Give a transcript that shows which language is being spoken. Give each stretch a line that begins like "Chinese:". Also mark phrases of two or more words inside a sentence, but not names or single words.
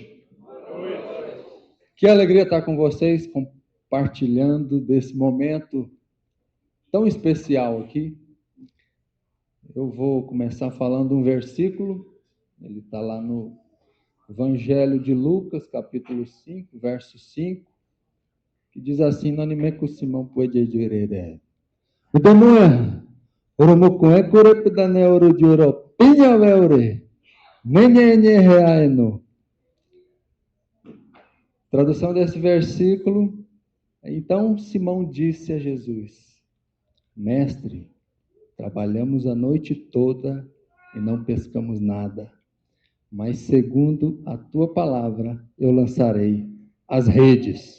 Portuguese: Que alegria estar com vocês, compartilhando desse momento tão especial aqui. Eu vou começar falando um versículo, ele está lá no Evangelho de Lucas, capítulo 5, verso 5, que diz assim: Nanimeco Simão Puededirere. Udamué, Oromocué, Corepidane, Orodioro, Pinha Veure, Nenhenhe Reaeno. Tradução desse versículo: então Simão disse a Jesus: Mestre, trabalhamos a noite toda e não pescamos nada, mas segundo a tua palavra eu lançarei as redes.